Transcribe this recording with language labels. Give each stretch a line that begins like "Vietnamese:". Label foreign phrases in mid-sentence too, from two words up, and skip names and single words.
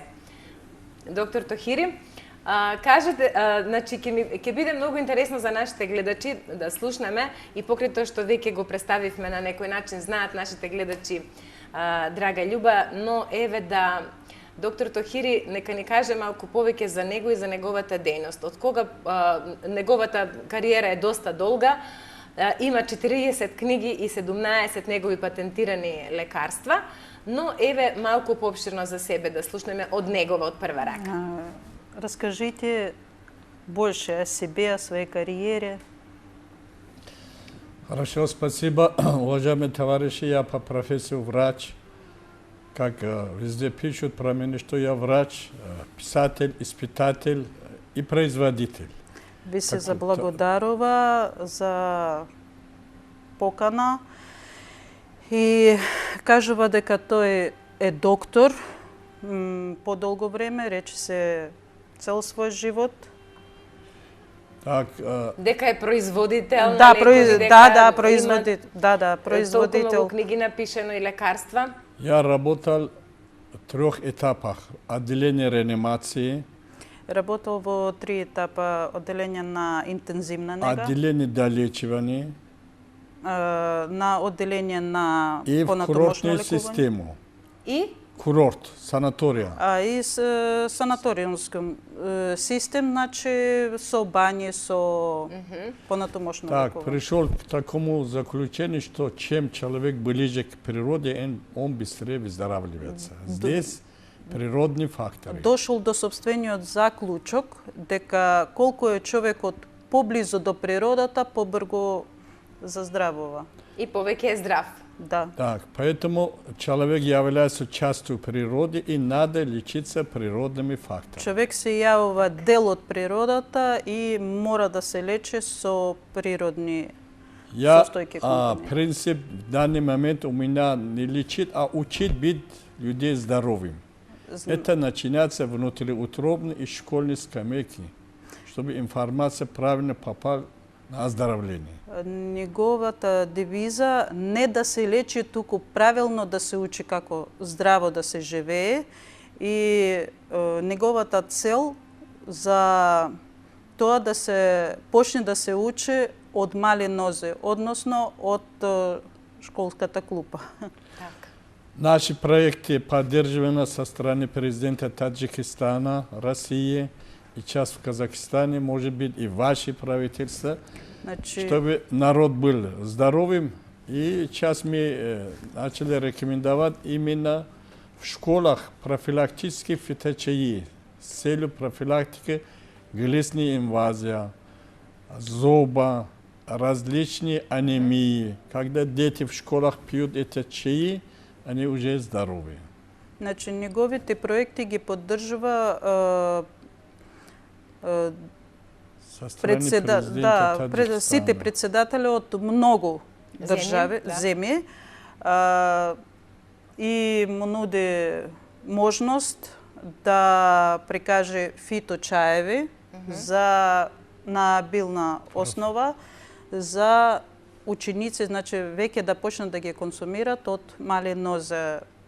Macedonian: Доктор Тохири, кажете, значи ќе биде многу интересно за нашите гледачи да слушнеме и покрај тоа што веќе го представивме на некој начин, знаат нашите гледачи, драга Љуба, но еве да доктор Тохири нека ни каже малку повеќе за него и за неговата дејност. Од кога неговата кариера е доста долга, има 40 книги и 17 негови патентирани лекарства, но еве малку поопширно за себе да слушнеме од негова, од прва рака.
Russian: Расскажите больше о себе, о своей карьере. Хорошо, спасибо. Уважаемые товарищи, я по профессии врач. Как везде пишут про меня, что я врач, писатель, испытатель и производитель.
Macedonian: Ви се заблагодарува за покана и кажува дека тој е доктор по-долго време, рече цел свој живот.
Russian: Так,
Macedonian: Дека е производител Да, на лекови, дека производител. Да, производител. толку многу книги напишено и лекарства.
Russian: я работал в 3 етапах. Отделение реанимации,
Macedonian: Работел во 3 етапа: одделение на интензивна нега,
Russian: отделение долечивания
Macedonian: на одделение на
Russian: и в
Macedonian: понатомошно
Russian: курортную
Macedonian: лекување.
Russian: систему.
Macedonian: И
Russian: Курорт, санатория.
Macedonian: И санаториумском систем, значи со бањи, со понатомошно
Russian: Так,
Macedonian: лекување.
Russian: пришел к такому заключению, что чем человек ближе к природе, он быстрее выздоравливается.
Macedonian: Здесь природни фактори. Дошол до собствениот заклучок дека колку е човекот поблизу до природата, побрзо заздравува. и повеќе е здрав. Да.
Russian: Так, поэтому человек является частью природы и надо лечиться природными факторами.
Macedonian: Човек се јавува дел од природата и мора да се лечи со природни
Russian: Я,
Macedonian: состојки компоненти.
Russian: принцип в данный момент у меня не лечит, а учит быть людей здоровым. Это начинается внутриутробно и школьной скамейки, чтобы информация правильно попала на оздоровление.
Macedonian: Неговата девиза не да се лечи, туку правилно да се учи како здраво да се живее, и неговата цел за тоа да се почне да се учи од мали нозе, односно од школската клупа. Така.
Russian: Наши проекты поддерживаны со стороны президента Таджикистана, России и часть в Казахстане, может быть, и ваши правительства,
Macedonian: Значи,
Russian: чтобы народ был здоровым. И сейчас мы начали рекомендовать именно в школах профилактические фиточаи с целью профилактики глистной инвазии, зуба, различные анемии. Когда дети в школах пьют эти чаи, они уже здоровые.
Macedonian: значи неговите проекти ги поддржува
Russian: Со стороны президента Таджикистана.
Macedonian: сите председатели од многу држави, да. земји, и му нуди можност да прикаже фиточаеви на билна основа за ученици, значи веќе да почнат да ги консумират од мали нозе,